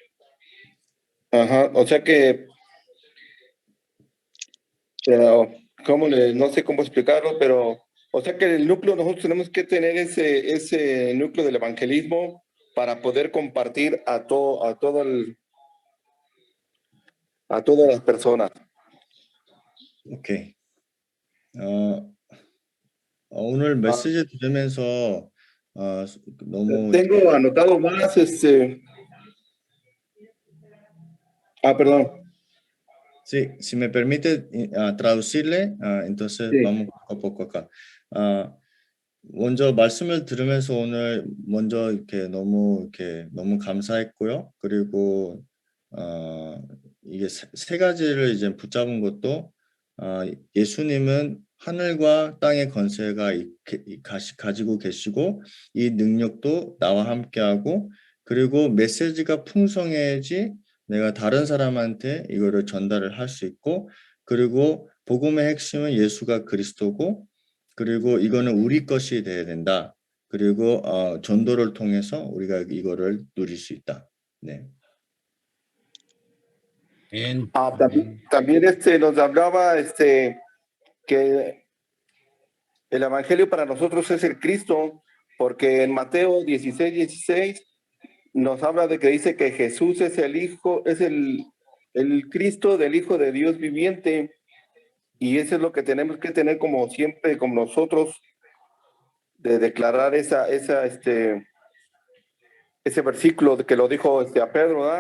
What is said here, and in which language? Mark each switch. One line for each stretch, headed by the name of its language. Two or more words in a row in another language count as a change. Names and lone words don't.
Spanish: O sea que, no sé cómo explicarlo, pero o sea que el núcleo, nosotros tenemos que tener ese núcleo del evangelismo para poder compartir a todas las personas.
Korean: 오케이. 오늘 메시지 들으면서 너무
Spanish: Tengo anotado más perdón. Sí, si me permite traducirle, entonces Sí. vamos poco a poco acá.
Korean: 먼저 말씀을 들으면서 오늘 먼저 이렇게 너무 감사했고요. 그리고 이게 세 가지를 이제 붙잡은 것도 예수님은 하늘과 땅의 권세가 가지고 계시고 이 능력도 나와 함께하고, 그리고 메시지가 풍성해야지 내가 다른 사람한테 이거를 전달을 할 수 있고, 그리고 복음의 핵심은 예수가 그리스도고, 그리고 이거는 우리 것이 돼야 된다. 그리고 전도를 통해서 우리가 이거를 누릴 수 있다. 네. 아멘.
Spanish: También nos hablaba que el evangelio para nosotros es el Cristo, porque en Mateo 16:16 nos habla de que dice que Jesús es el Hijo, es el Cristo del Hijo de Dios viviente, y eso es lo que tenemos que tener como siempre, como nosotros, de declarar ese versículo que lo dijo a Pedro, ¿verdad?